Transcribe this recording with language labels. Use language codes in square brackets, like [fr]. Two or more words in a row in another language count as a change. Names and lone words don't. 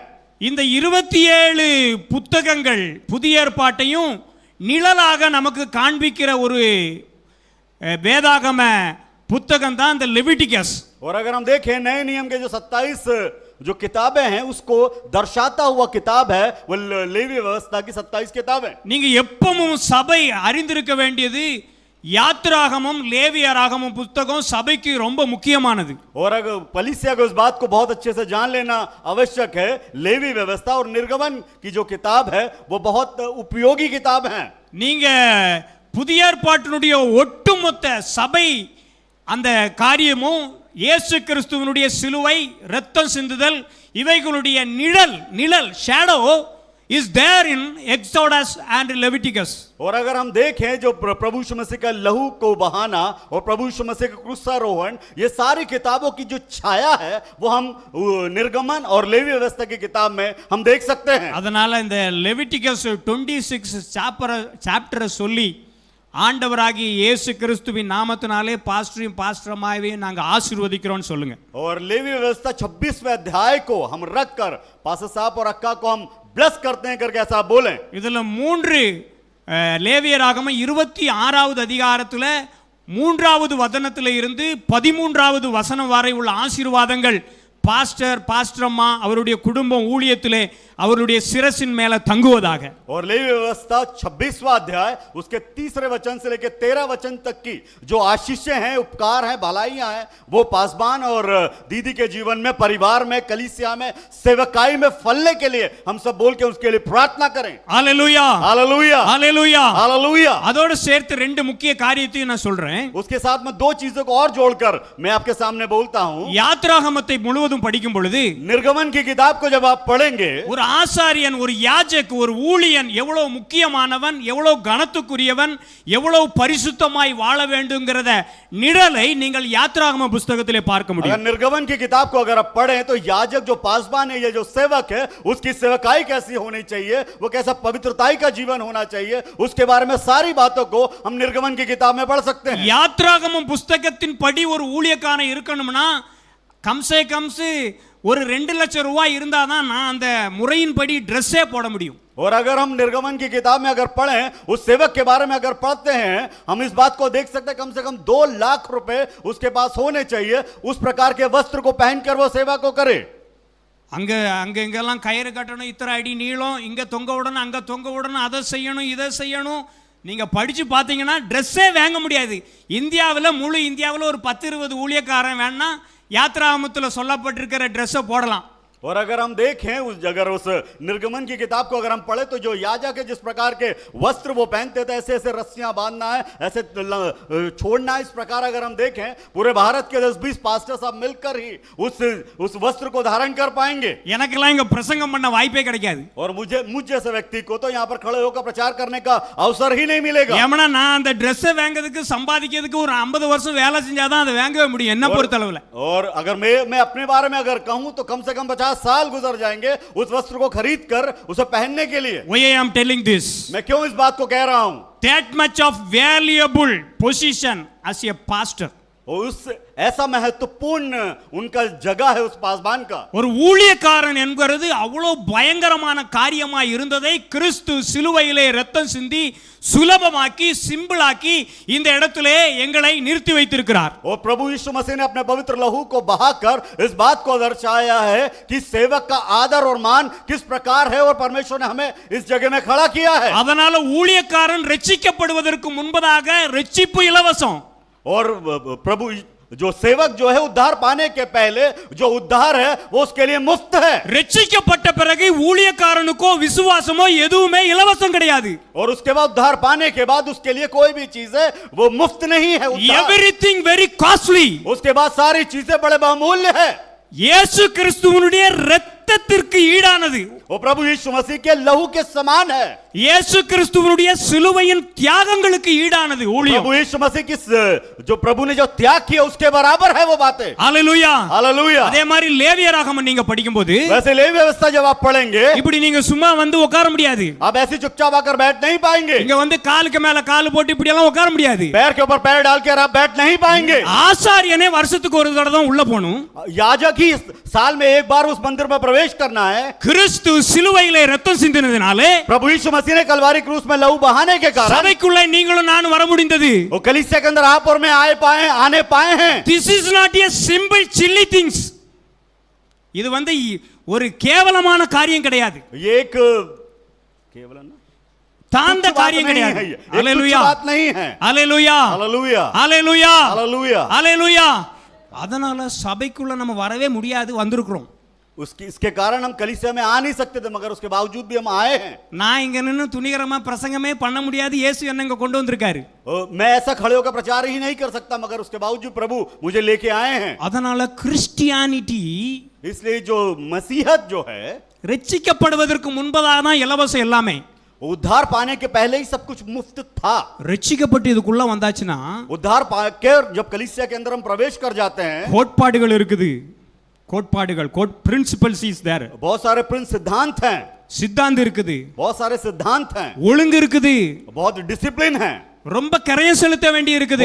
[ta] இந்த 27 புத்தகங்கள் புதிய ஏற்பாட்டையும் நிழலாக நமக்கு காண்பிக்கிற ஒரு வேதாகம புத்தகம் தான் இந்த லெவிட்டிகஸ். [hi] और अगर हम देखें नए नियम के जो 27 जो किताबें हैं उसको दर्शाता हुआ किताब है वो लेवी व्यवस्था की 27 किताबें. [ta] நீங்க எப்பவும் சபை அறிந்திருக்க வேண்டியது யாத்ராகமம், லேவியராகமம் புத்தகம் சபைக்கு ரொம்ப முக்கியமானது. [hi] और अगर कलीसिया को इस बात को बहुत अच्छे से जान लेना आवश्यक है, लेवी व्यवस्था और निर्गमन की जो किताब है वो बहुत उपयोगी किताब है. [ta] நீங்க புதிய ஏற்பாட்டினுடைய ஒட்டுமொத்த சபை அந்த காரியமும் இயேசு கிறிஸ்துவினுடைய சிலுவை, இரத்தம் சிந்துதல், இவைகளுடைய நிழல் [en] shadow is there in Exodus and Leviticus. [hi] और अगर हम देखें जो प्रभु यीशु मसीह का लहू को बहाना और प्रभु यीशु मसीह का क्रूसारोहण, ये सारी किताबों की जो छाया है वो हम निर्गमन और लेवी व्यवस्था की किताब में हम देख सकते हैं. [ta] அதனால இந்த லெவிட்டிகஸ் 26 சாப்டரை சொல்லி ஆண்டவராகிய இயேசு கிறிஸ்துவின் நாமத்தினாலே பாஸ்டரையும் பாஸ்டரமாவையும் நாங்க ஆசீர்வதிக்கிறோம்னு சொல்லுங்க. [hi] और लेवी व्यवस्था 26वें अध्याय को हम रखकर पास्टर साहब और अक्का को हम ब्लेस करते हैं करके ऐसा बोलें. [ta] இதுல 3 லேவியராகமம் 26வது அதிகாரத்துல மூன்றாவது வசனத்திலே இருந்து 13வது வசனம் வரை உள்ள ஆசீர்வாதங்கள் பாஸ்டர் பாஸ்டரம்மா அவருடைய குடும்பம் ஊழியத்திலே அவருடைய சிரசின் மேல தங்குவதாக. [hi] और लेवी व्यवस्था 26वां अध्याय उसके 3 वचन से लेकर 13 वचन तक की जो आशीषें हैं, उपकार हैं, भलाइयां हैं, वो पासबान और दीदी के जीवन में, परिवार में, कलीसिया में, सेवकाई में फलने के लिए हम सब बोल के उसके लिए प्रार्थना करें. हालेलुया हालेलुया हालेलुया हालेलुया. [ta] அதோட சேர்த்து ரெண்டு முக்கிய காரியத்தையும் நான் சொல்றேன். [hi] उसके साथ में दो चीजों को और जोड़कर मैं आपके सामने बोलता हूं. [ta] யாத்ராகமத்தை முழுவதும் படிக்கும் பொழுது [hi] निर्गमन की किताब को जब आप पढ़ेंगे, [ta] ஒரு ஆசாரியன், ஒரு யாஜக், ஒரு ஊழியன் எவ்வளவு முக்கியமானவன், எவ்வளவு கனத்துக்குரியவன், எவ்வளவு பரிசுத்தமாய் வாழ வேண்டும்ங்கறத நிழலை நீங்கள் யாத்ராகம புத்தகத்திலே பார்க்க முடியும். [hi] अगर निर्गमन की किताब को अगर आप पढ़ें तो याजक जो पासबान है, ये जो सेवक है, उसकी सेवकाई कैसी होनी चाहिए, वो कैसा पवित्रताई का जीवन होना चाहिए, उसके बारे में सारी बातों को हम निर्गमन की किताब में पढ़ सकते हैं. [ta] யாத்ராகமம் புத்தகத்தின் படி ஒரு ஊழியக்காரன் இருக்கணும்னா [hi] कम से कम [ta] ஒரு 2 லட்சம் ரூபாய் இருந்தாதான் நான் அந்த முறையின்படி ட்ரெஸ்ஸே போட முடியும். [hi] और अगर हम निर्गमन की किताब में अगर पढ़ें, उस सेवक के बारे में अगर पढ़ते हैं, हम इस बात को देख सकते हैं कम से कम 2 लाख रुपए उसके पास होने चाहिए, उस प्रकार के वस्त्र को पहनकर वो सेवा को करे. [ta] அங்க அங்க இங்கெல்லாம் கயிறு கட்டணும், இத்தனை அடி நீளம், இங்க தொங்க விடணும், அங்க தொங்க விடணும், அதை செய்யணும், இதை செய்யணும். நீங்க படிச்சு பார்த்தீங்கன்னா ட்ரெஸ்ஸே வாங்க முடியாது. இந்தியாவில், முழு இந்தியாவில் ஒரு 10-20 ஊழியக்காரன் வேணா யாத்ராகமத்தில் சொல்லப்பட்டிருக்கிற ட்ரெஸ்ஸை போடலாம். [hi] और अगर हम देखें उस निर्गमन की किताब को अगर हम पढ़े तो जो याजक है, जिस प्रकार के वस्त्र वो पहनते थे, ऐसे ऐसे रस्सियां बांधना है, ऐसे छोड़ना है, इस प्रकार अगर हम देखें पूरे भारत के 10-20 पास्टर साहब मिलकर ही उस वस्त्र को धारण कर पाएंगे. [ta] எனக்கெல்லாம் இங்க பிரசங்கம் பண்ண வாய்ப்பே கிடைக்காது. [hi] और मुझ जैसे व्यक्ति को तो यहाँ पर खड़े होकर प्रचार करने का अवसर ही नहीं मिलेगा. [ta] ஏமனா நான் அந்த ட்ரெஸ்ஸை வாங்குறதுக்கு சம்பாதிக்கிறதுக்கு ஒரு 50 வருஷம் வேலை செஞ்சாதான் அதை வாங்கவே முடியும் என்ன பொறுத்தளவுல. [hi] और अगर मैं अपने बारे में अगर कहूं तो कम से कम 50 साल गुजर जाएंगे उस वस्त्र को खरीद कर उसे पहनने के लिए. [en] Why I am telling this? [hi] मैं क्यों इस बात को कह रहा हूं? [en] That much of valuable position as a pastor. [hi] उस ऐसा महत्वपूर्ण उनका जगह है उस पासबान का. [ta] ஒரு ஊழியக்காரன் என்பது அவ்வளவு பயங்கரமான காரியமாய் இருந்ததை கிறிஸ்து சிலுவையிலே இரத்தம் சிந்தி சுலபமாக்கி சிம்பிளாக்கி இந்த இடத்திலே எங்களை நிறுத்தி வைத்திருக்கிறார். [hi] और प्रभु यीशु मसीह ने अपने पवित्र लहू को बहाकर इस बात को दर्शाया है कि सेवक का आदर और मान किस प्रकार है और परमेश्वर ने हमें इस जगह में खड़ा किया है. [ta] அதனால ஊழியக்காரன் ரட்சிக்கப்படுவதற்கு முன்பதாக ரட்சிப்பு இலவசம். [hi] और प्रभु जो सेवक जो है उद्धार पाने के पहले जो उद्धार है वो उसके लिए मुफ्त है. [ta] ரட்சிக்கப்பட்ட பிறகு ஊழியக்காரனுக்கோ விசுவாசமோ எதுவுமே இலவசம் கிடையாது. [hi] और उसके बाद उद्धार पाने के बाद उसके लिए कोई भी चीज है वो मुफ्त नहीं है. [en] Everything very costly. [hi] उसके बाद सारी चीजें बड़े बहुमूल्य है. [ta] இயேசு கிறிஸ்துவினுடைய இரத்தத்திற்கு ஈடானது. [hi] वो प्रभु यीशु मसीह के लहू के समान है. [ta] இயேசு கிறிஸ்துவினுடைய சிலுவையின் தியாகங்களுக்கு ஈடானது ஊழியம். [hi] प्रभु यीशु मसीह की जो प्रभु ने जो त्याग किया उसके बराबर है वो बातें. हालेलुया हालेलुया. [ta] அதே மாதிரி லேவியராகமம் நீங்க படிக்கும்போது [hi] वैसे लेवी व्यवस्था जब आप पढ़ेंगे [ta] இப்படி நீங்க சும்மா வந்து உட்கார முடியாது. [hi] आप ऐसे चुपचाप आकर बैठ नहीं पाएंगे. [ta] இங்க வந்து காலுக்கு மேல கால் போட்டு இப்படி எல்லாம் உட்கார முடியாது. [hi] पैर के ऊपर पैर डालकर आप बैठ नहीं पाएंगे. [ta] ஆசாரியனே வருஷத்துக்கு ஒரு தடவை தான் உள்ள போணும். [hi] याजक ही साल में एक बार उस मंदिर में प्रवेश करना है. [ta] கிறிஸ்து சிலுவையிலே இரத்தம் சிந்தினதினாலே [hi] प्रभु यीशु मसीह ने कलवारी क्रूस में लहू बहाने के कारण [ta] சபைக்குள்ளே நீங்களும் நானும் வர முடிந்தது. [hi] वो कलीसिया के अंदर आप और मैं आने पाए हैं. [en] This is not a simple silly things. [ta] இது வந்து ஒரு கேவலமான காரியம் கிடையாது. [hi] ये एक केवल ना [ta] தாந்த காரியம் கிடையாது. ஹalleluya. [hi] बात नहीं है. [ta] ஹalleluya. [hi] हालेलुया. [ta] ஹalleluya. [hi] हालेलुया. [ta] ஹalleluya. அதனால சபைக்குள்ள நம்ம வரவே முடியாது, வந்திருக்கிறோம். [hi] इसके कारण हम कलीसिया में आ नहीं सकते थे, मगर उसके बावजूद भी हम आए हैं. [ta] நான் இங்க நின்னு துணிகரமா பிரசங்கமே பண்ண முடியாது, இயேசு என்ன இங்க கொண்டு வந்திருக்காரு. [hi] मैं ऐसा खड़े होकर प्रचार ही नहीं कर सकता, मगर उसके बावजूद प्रभु मुझे लेके आए हैं. [ta] அதனால கிறிஸ்டியானிட்டி, [hi] इसलिए जो मसीहत जो है [ta] ரட்சிக்கப்படுவதற்கு முன்பதாக தான் இலவசம் எல்லாமே. [hi] उद्धार पाने के पहले ही सब कुछ मुफ्त था. [ta] ரட்சிக்கப்பட்டு இதுக்குள்ள வந்தாச்சுன்னா [hi] उद्धार पाकर जब कलीसिया के अंदर हम प्रवेश कर जाते हैं, [ta] கோட்பாடுகள் இருக்குது. கோட்பாடுகள், [en] Principles is there. [hi] बहुत सारे प्रिंस सिद्धांत हैं. [ta] சித்தாந்தம் இருக்குது. [hi] बहुत सारे सिद्धांत हैं. [ta] ஒழுங்கு இருக்குது. [hi] बहुत डिसिप्लिन है. [ta] ரொம்ப கரையம் செலுத்த வேண்டி இருக்குது.